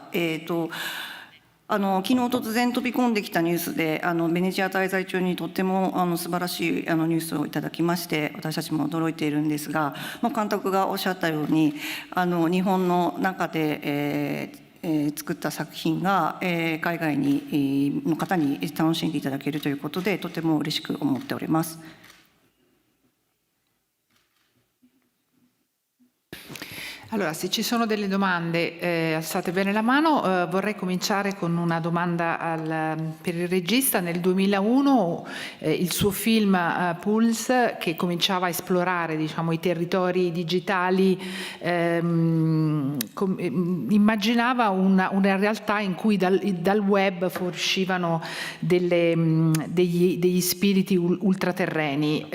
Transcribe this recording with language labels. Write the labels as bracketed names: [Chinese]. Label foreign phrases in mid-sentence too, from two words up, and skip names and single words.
[Japanese] 昨日突然飛び込んできたニュースで、ベネチア滞在中にとっても素晴らしいニュースをいただきまして、私たちも驚いているんですが、監督がおっしゃったように、日本の中で、作った作品が、海外の方に楽しんでいただけるということで、とても嬉しく思っております。 [Italian] Allora, se ci sono delle domande, alzate bene la mano. Vorrei cominciare con una domanda per il regista. Nel 2001 il suo film Pulse, che cominciava a esplorare, diciamo, i territori digitali, immaginava una realtà in cui dal web fuoriuscivano degli spiriti ultraterreni.